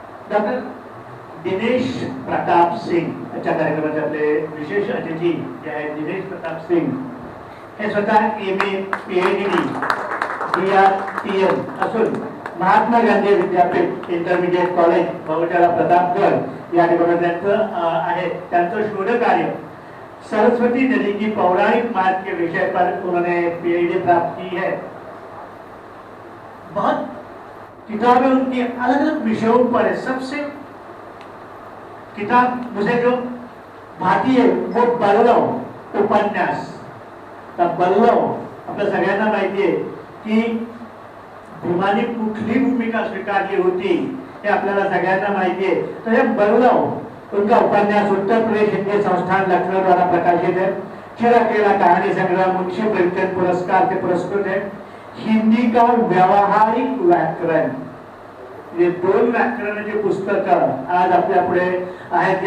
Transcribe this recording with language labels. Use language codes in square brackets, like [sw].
[mr] Doctor Dinesh Pratap Singh आजच्या कार्यक्रमाचे आपले विशेष अतिथी जे आहेत दिनेश प्रताप सिंग हे स्वतः MA PhD DRTM असून महात्मा गांधी विद्यापीठ इंटरमीडिएट कॉलेज बहुचरा प्रतापगढ़ या ठिकाणी त्यांचं आहे। त्यांचं शोध कार्य [hi] सरस्वती नदी की पौराणिक मार्ग के विषय पर उन्होंने PhD प्राप्त की है। बहुत किताबें उनकी अलग अलग विषयों पर है। सबसे किताब मुझे जो भाती है वो बल्लव उपन्यास। [mr] बल्लव आपल्या सगळ्यांना माहिती आहे की भीमाने कुठली भूमिका स्वीकारली होती हे आपल्याला सगळ्यांना माहिती आहे। [hi] तो ये बल्लव उनका उपन्यास उत्तर प्रदेश हिंदी संस्थान लखनऊ द्वारा प्रकाशित है। चिराकेला कहानी संग्रह मुंशी प्रेमचंद पुरस्कार से पुरस्कृत है। हिंदी का व्यावहारिक व्याकरण, ये [mr] 2 व्याकरणाचे पुस्तक आज आपल्या पुढे आहेत।